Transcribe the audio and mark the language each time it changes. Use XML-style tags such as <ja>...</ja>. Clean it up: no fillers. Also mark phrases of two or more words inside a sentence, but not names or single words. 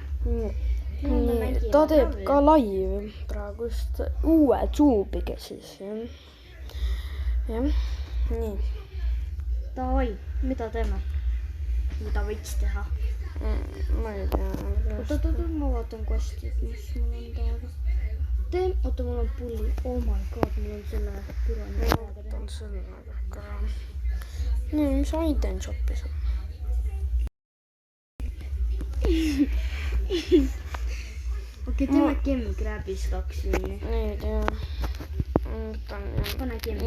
<et>Nii, ta teeb ka live praegu just uue tuubiga siis, jah. Nii. Davai, mida teeme? Mida võiks teha? Ma ei tea. Oota, ma vaatan kosti, mis mul on taga. Oota, mul on pulli.</et> <en>Oh my god,</en> <et>mul on selle pürani. Ma vaatan selle ka. Nii, mis</et> <en>item shopis</en> <et>on? Okei, teeme Gemgrabis 2 linni. Ei tea. Pane Gemgrab.</et>